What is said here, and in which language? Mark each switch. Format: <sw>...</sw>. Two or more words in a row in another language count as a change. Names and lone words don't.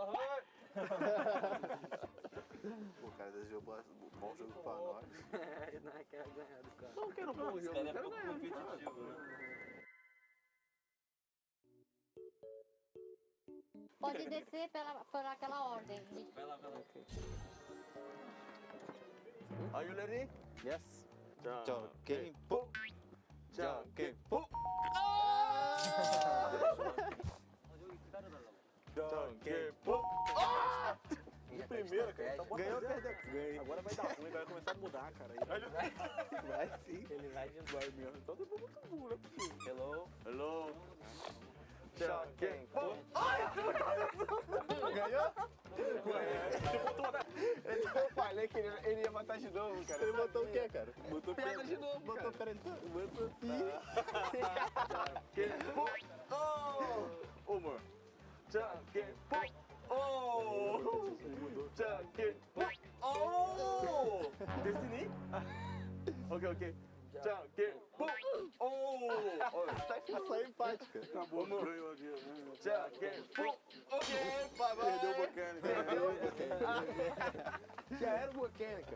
<pt>O cara desejou um bom jogo pra nós. Não quer ganhar do cara. Não quero um bom jogo, Esse cara é pouco competitivo, né? Pode descer por aquela ordem. Vai lá.</pt> <en>Are you ready?</en> <pt>Yes. Janquepo. Janquepo. Janquepo. De primeira, cara. Então Ganhou ou perdeu? Ganhei. Agora vai dar ruim, vai começar a mudar, cara. Vai sim. Ele vai de Vai mesmo. Então tá muito burro, né? Hello. Janquepo. Ganhou? Eu falei que ele ia matar de novo, cara. Ele botou o quê, cara? Botou pedra de novo, botou pedra de novo. Botou Janquepo. Ô, amor. Janquepo. Janquepo. Decidi? Ok. Janquepo. Só empate, cara. Acabou, ganhou aqui. Janquepo. Perdeu o mecânico. Já era o mecânico.</pt>